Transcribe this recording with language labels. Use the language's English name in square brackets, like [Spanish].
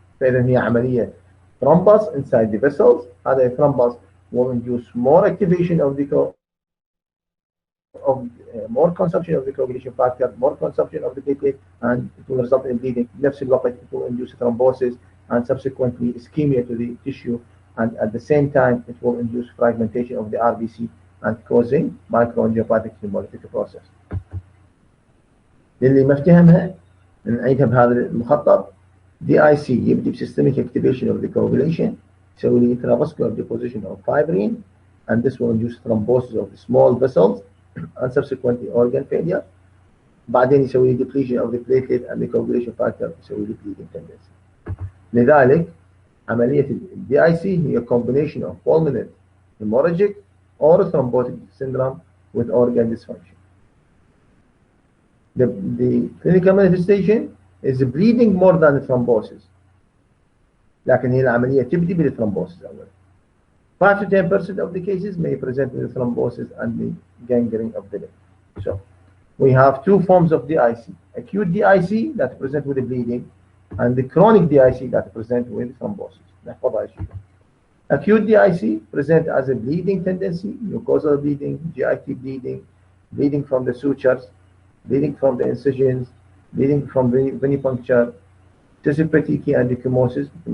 [Arabic] فإذا هي عملية [English] thrombus inside the vessels. هذا thrombus will induce more activation of the more consumption of the coagulation factor, more consumption of the platelet, and it will result in bleeding. [Arabic] بنفس الوقت, [English] it will induce thrombosis and subsequently ischemia to the tissue, and at the same time it will induce fragmentation of the RBC and causing microangiopathic hemolytic process. [Arabic] للي ما افتهمها نعيدها بهذا المخطط. [English] DIC [Arabic] يبدي بسيستميك [English] activation of the coagulation, [Arabic] يسوي لي [English] intravascular deposition of fibrin, and this will induce thrombosis of the small vessels and subsequently organ failure. [Arabic] بعدين يسوي لي [English] depletion of the platelet and the coagulation factor, [Arabic] يسوي لي [English] bleeding tendency. [Arabic] لذلك عملية ال [English] DIC هي combination of pulmonary hemorrhagic or thrombotic syndrome with organ dysfunction. The clinical manifestation is bleeding more than the thrombosis. [Arabic] لكن هي العملية تبدي بالتhrombosis أولا. [English] 5 to 10% of the cases may present with thrombosis and the gangrene of the leg. So we have two forms of DIC: acute DIC that present with the bleeding, and the chronic DIC that present with thrombosis. Acute DIC present as a bleeding tendency, mucosal bleeding, GIT bleeding, bleeding from the sutures, bleeding from the incisions, bleeding from venipuncture, excessive petechiae and ecchymosis.